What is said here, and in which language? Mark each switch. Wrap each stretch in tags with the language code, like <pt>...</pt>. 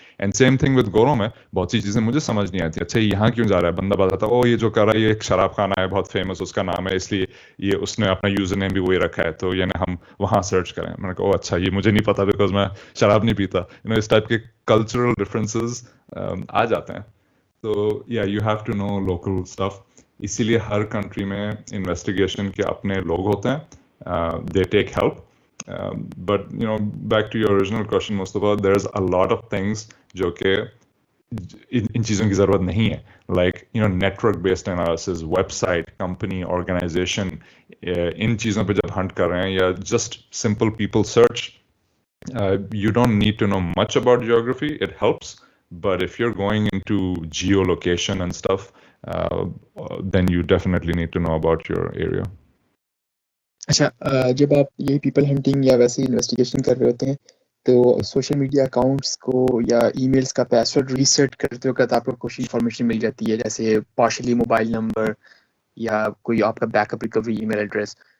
<en>and same thing with</en> <ur>گورو میں بہت سی چیزیں مجھے سمجھ نہیں آتی. اچھا یہاں کیوں جا رہا ہے, بندہ بتاتا او یہ جو کر رہا ہے یہ ایک شراب خانہ ہے بہت فیمس, اس کا نام ہے, اس لیے یہ اس نے اپنا یوزر نیم بھی وہی رکھا ہے, تو یعنی ہم وہاں سرچ کریں. میں نے کہا او اچھا یہ مجھے نہیں پتا بیکاز میں شراب نہیں پیتا. اس ٹائپ کے کلچرل ڈفرینسز آ جاتے ہیں. تو یا</ur> <en>You have to know local stuff.</en> <ur>اسی لیے ہر کنٹری میں انویسٹیگیشن کے اپنے لوگ ہوتے ہیں,</ur> <en>They take help. But you know, back to your original question, Mustafa, there's a lot of things</en> <ur>جو کہ ان چیزوں کی ضرورت نہیں ہے.</ur> <en>Like you know, network based analysis, website, company, organization,</en> <ur>ان چیزوں پہ جب ہنٹ کر رہے ہیں</ur> <en>یا just simple people search, you don't need to know much about geography. It helps, but if you're going into geolocation and stuff, then you definitely need to know about your area.</en> <ur>اچھا جب آپ یہ people hunting یا ویسے investigation کر رہے ہوتے ہیں تو سوشل میڈیا اکاؤنٹس کو یا ای میلس کا پاسورڈ ریسیٹ کرتے وقت آپ کو کچھ انفارمیشن مل جاتی ہے, جیسے پارشلی موبائل نمبر یا کوئی آپ کا بیک اپ ریکوری ای میل ایڈریس,</ur>